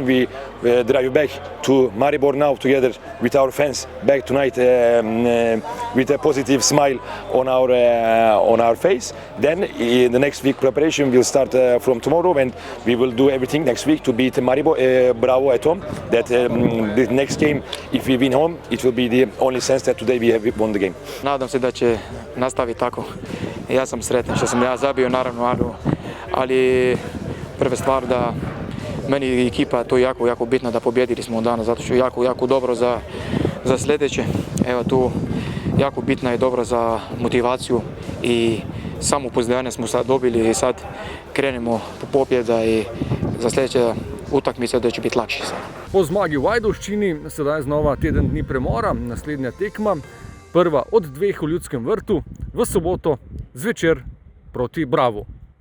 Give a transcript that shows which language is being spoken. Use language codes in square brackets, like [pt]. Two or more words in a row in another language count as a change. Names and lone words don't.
[en] We drive back to Maribor now together with our fans back tonight with a positive smile on our face. Then in the next week preparation will start from tomorrow and we will do everything next week to beat Maribor Bravo at home. That the next game, if we win home, it will be the only sense that today we have won the game. [hr] Nadam se da će nastaviti tako. Ja sam sretan što sam ja zabio, naravno, ali prva stvar da meni ekipa to je jako bitno da pobjedili smo danas, zato što je jako dobro za sljedeće. Evo tu jako bitna je dobro za motivaciju i samopouzdanje smo sad dobili i sad krenemo po pobjeda i za sljedeće utakmice da će biti lakše. [sl] Po zmagi v vijol'čni sedaj znova teden dni premora, naslednja tekma Prva od dveh v Ljudskem vrtu v soboto zvečer proti Bravu.